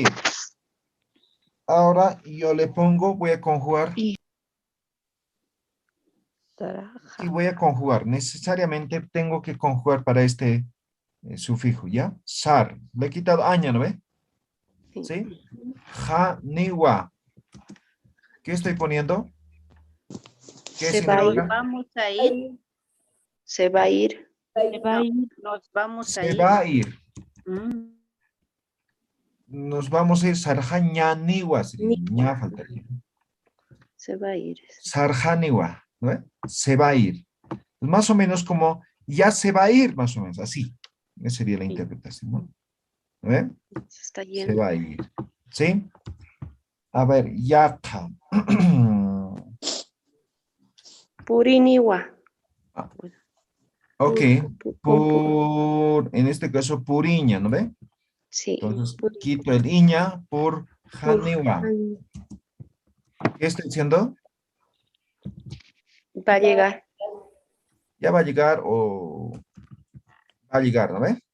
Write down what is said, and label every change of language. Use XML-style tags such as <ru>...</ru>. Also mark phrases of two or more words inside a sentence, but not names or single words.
<es>Ahora yo le pongo, voy a conjugar.</es> <ay>Taraja.</ay> <es>Y voy a conjugar. Necesariamente tengo que conjugar para este sufijo, ¿ya? Sar. Le he quitado aña, ¿no ve? ¿Sí?</es> <ay>Ja, ni, wa.</ay> <es>¿Qué estoy poniendo? ¿Qué Se va a ir. significa? Vamos a ir. Se va a ir. Se va a ir. Nos vamos a Se ir. va a ir. Mm. Nos vamos a ir. Sarjaniwa. Ña faltaría. Se va a ir. Sarjaniwa. ¿No ve? Se va a ir. Más o menos como ya se va a ir, más o menos. Así. Esa sería la interpretación, ¿no? ¿No ve? Se está Se yendo. va a ir. ¿Sí? A ver,</es> <ay>yaka. Puriniwa.</ay> <es>Ok.</es> <ay>Pur.</ay> <es>En este caso, puriña, ¿no ve? Sí. Entonces, quito el iña por janiwa. ¿Qué estoy diciendo? Va a llegar. Ya va a llegar o va a llegar, ¿no ve?</es>